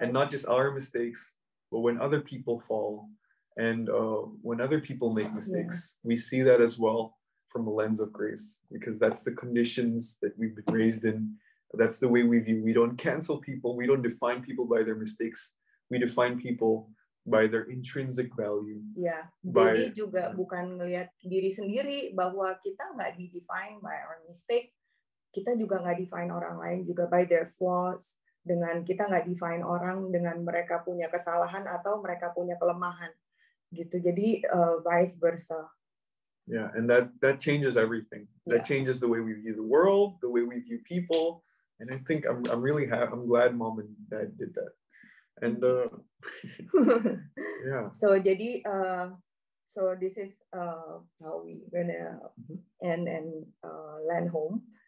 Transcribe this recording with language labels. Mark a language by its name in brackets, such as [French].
[English] And not just our mistakes, but when other people fall and when other people make mistakes, we see that as well from a lens of grace, because that's the conditions that we've been raised in. That's the way we view. We don't cancel people. We don't define people by their mistakes. We define people by their intrinsic value. [Indonesian] Ya, jadi juga bukan ngelihat diri sendiri bahwa kita nggak di-define [English] by our mistake. [Indonesian] Kita juga nggak define orang lain juga [English] by their flaws. [Indonesian] Dengan kita nggak define orang dengan mereka punya kesalahan atau mereka punya kelemahan, gitu. Jadi vice versa. [English] Yeah, and that changes everything. That changes the way we view the world, the way we view people, and I think I'm really happy. I'm glad Mom and Dad did that. And yeah. So [Indonesian] jadi [English] so this is how we gonna and land home.